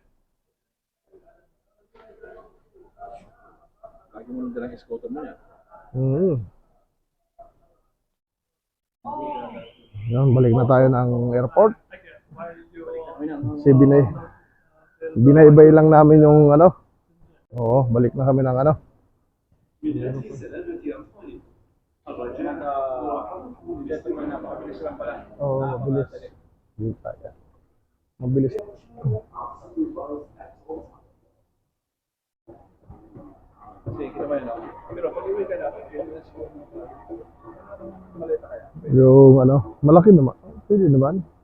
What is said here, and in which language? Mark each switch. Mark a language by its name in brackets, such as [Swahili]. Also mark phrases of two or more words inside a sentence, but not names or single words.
[Filipino] Lagi mo nang dalang escorter mo yan. Yan, balik na tayo ng airport. Ayun na. Kasi binaybay lang namin yung ano. Oo, balik na kami ng ano. [Arabic] من أجل سلامة أطفالكم الرجاء مراقبتهم [Filipino] Napakabilis lang pala. Oo, mabilis. Dito tayo. Mabilis. Kasi kita ba yun? Pero pag uwi ka na, malita kaya. Yung ano, malaki naman. Pwede naman.